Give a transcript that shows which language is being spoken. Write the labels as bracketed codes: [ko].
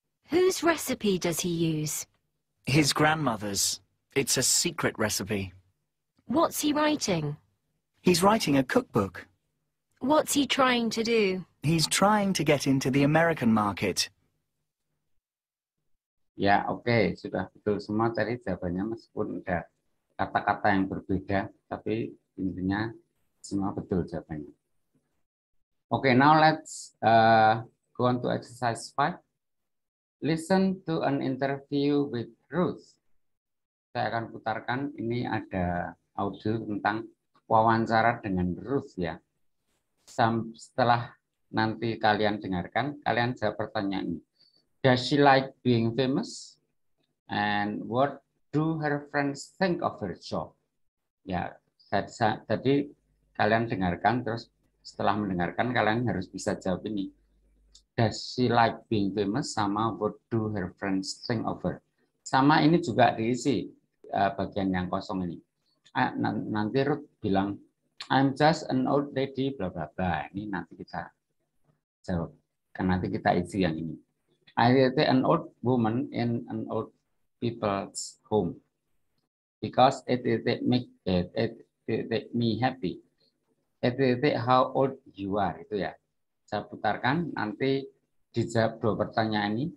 [en] Whose recipe does he use? His grandmother's. It's a secret recipe. What's he writing? He's writing a cookbook. What's he trying to do? He's trying to get into the American market. [id] Ya, oke. Sudah betul semua tadi jawabannya meskipun ada kata-kata yang berbeda, tapi intinya semua betul jawabannya. [en] Oke, now let's go on to exercise 5. Listen to an interview with Ruth. [id] Saya akan putarkan, ini ada audio tentang wawancara dengan Ruth ya. Setelah nanti kalian dengarkan, kalian jawab pertanyaan ini. [en] Does she like being famous? And what do her friends think of her job? [id] Ya, tadi kalian dengarkan, terus setelah mendengarkan kalian harus bisa jawab ini. [en] Does she like being famous? [id] Sama [en] what do her friends think of her? [id] Sama ini juga diisi bagian yang kosong ini. Nanti Ruth bilang, [en] I'm just an old lady, bla bla [id] bla. Ini nanti kita jawab. Kan nanti kita isi yang ini. [en] I date an old woman in an old people's home because it make me happy. It how old you are, [id] itu ya. Saya putarkan, nanti dijawab dua pertanyaan ini.